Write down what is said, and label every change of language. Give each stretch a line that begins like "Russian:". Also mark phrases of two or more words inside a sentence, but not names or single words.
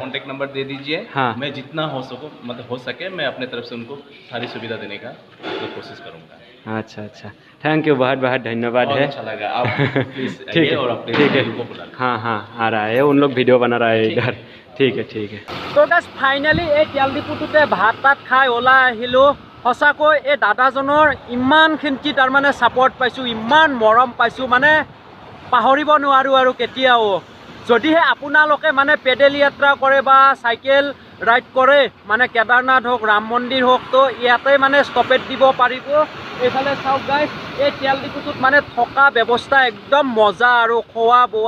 English: contact number
Hindi: दे दीजिए हाँ। मैं जितना हो सकूँ मतलब हो सके मैं अपने तरफ से उनको सारी सुविधा देने का कोशिश करूँगा अच्छा अच्छा
English: thank you
Hindi: बहुत बहुत धन्यवाद बहुत है अच्छा लगा आप प्लीज ठीक आइए है और अपने ठीक है को बुला लीजिए। हाँ हाँ आ रहा है उन लोग वीडियो बना रहा है इधर ठीक है
Assamese: তো গাইজ ফাইনেলি এই তেল ডিপুটোতে ভাত তাত খাই ওলাই আহিলোঁ সঁচাকৈ এই দাদাজনৰ ইমানখিনি তাৰমানে ছাপৰ্ট পাইছোঁ ইমান মৰম পাইছোঁ মানে পাহৰিব নোৱাৰোঁ আৰু কেতিয়াও যদিহে আপোনালোকে মানে পেডেল যাত্ৰা কৰে বা
English: cycle ride
Assamese: কৰে মানে কেদাৰনাথ হওক ৰাম মন্দিৰ হওক তো ইয়াতে মানে ষ্টপেজ দিব পাৰিব এইফালে চাওক গাইজ এই তেল ডিপুটোত মানে থকা ব্যৱস্থা একদম মজা আৰু খোৱা বোৱা